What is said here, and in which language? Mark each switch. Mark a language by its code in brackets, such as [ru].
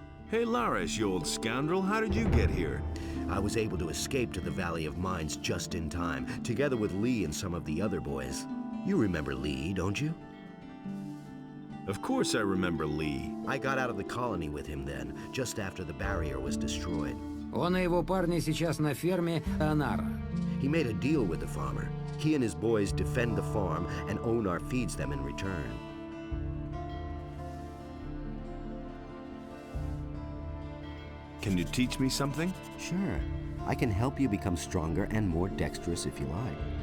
[en] Hey, Laris, you old scoundrel, how did you get here? I was able to escape to the Valley of Mines just in time, together with Lee and some of the other boys. You remember Lee, don't you? Of course I remember Lee. I got out of the colony with him then, just after the barrier was destroyed. [ru] Он и его парни сейчас на ферме Анара. [en] He made a deal with the farmer. He and his boys defend the farm, and Onar feeds them in return. Can you teach me something? Sure. I can help you become stronger and more dexterous if you like.